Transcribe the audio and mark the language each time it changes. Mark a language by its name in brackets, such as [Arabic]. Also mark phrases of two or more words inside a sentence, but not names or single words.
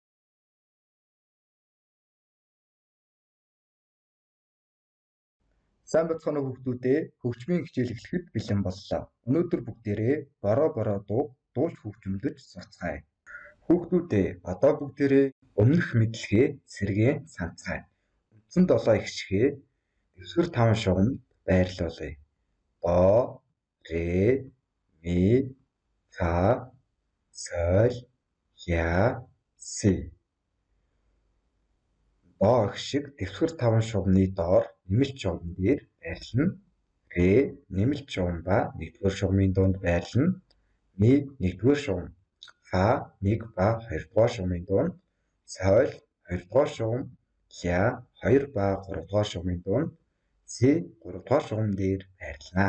[Mongolian] Сайн бацхан уу хүүхдүүдээ, хөгжмийн хичээл эхлэхэд бэлэн боллоо. Өнөөдөр бүгдээрээ бороо дууг дуулж хөгжмөлдөж сурцгаая. Хүүхдүүдээ, одоо бүгдээрээ өмнөх мэдлэгээ сэргээн санацгаая. Үндсэн 7 ихшгээ дэвсгэр 5 шугамд байрлуулъя. До, ре, ми, фа, соль, ля, си. До ихшиг дэвсгэр 5 шугамны доор нэмэлт шугам дээр байрлана. Ре нэмэлт шугам ба 1-р шугамын дунд байрлана. Ми 1-р шугам, фа 1 ба 2-р шугамын дунд, соль 2-р шугам, ля 2 ба 3-р шугамын дунд, си 3-р шугам дээр байрлана.